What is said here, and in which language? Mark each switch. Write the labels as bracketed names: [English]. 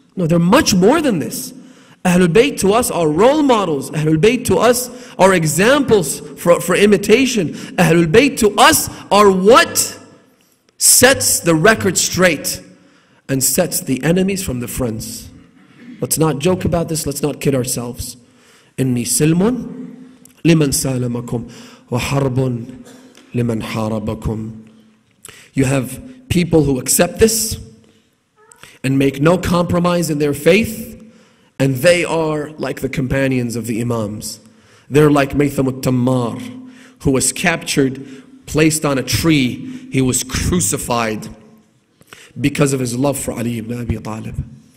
[English] No, they're much more than this. Ahlul Bayt to us are role models. Ahlul Bayt to us are examples for imitation. Ahlul Bayt to us are what sets the record straight and sets the enemies from the friends. Let's not joke about this. Let's not kid ourselves. [Arabic] إني سلم لمن سالمكم وحرب لمن حاربكم. [English] You have people who accept this and make no compromise in their faith, and they are like the companions of the imams. They're like Maytham al-Tammar, who was captured, placed on a tree. He was crucified because of his love for Ali ibn Abi Talib.